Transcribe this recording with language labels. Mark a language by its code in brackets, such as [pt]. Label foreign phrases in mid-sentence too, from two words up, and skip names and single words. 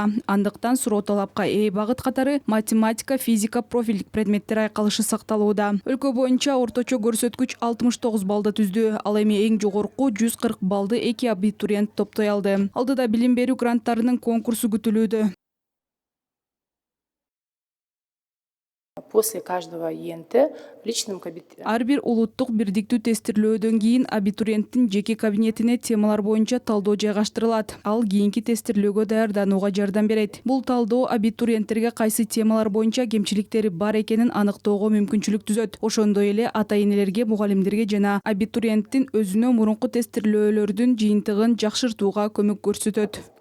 [ky] Андыктан суроо талапка ээ багыт катары математика, физика, профилдик предметтер айкалышы сакталууда. Өлкө боюнча орточо көрсөткүч 69 балды түздү. Ал эми эң жогорку 140 балды 2 абитуриент топтой алды. Алдыда билим берүү гранттарынын конкурсу күтүлүүдө. [ru] После каждого ЕНТ в личном кабинете. [ky] Ар бир улуттук бирдиктүү тестирлөөдөн кийин абитуриенттин жеке кабинетине темалар боюнча талдоо жайгаштырылат. Ал кийинки тестирлөөгө даярданууга жардам берет. Бул талдоо абитуриенттерге кайсы темалар боюнча кемчиликтери бар экенин аныктоого мүмкүнчүлүк түзөт. Ошондой эле ата-энелерге, мугалимдерге жана абитуриенттин өзүнө мурунку тестирлөөлөрдүн жыйынтыгын жакшыртууга көмөк көрсөтөт.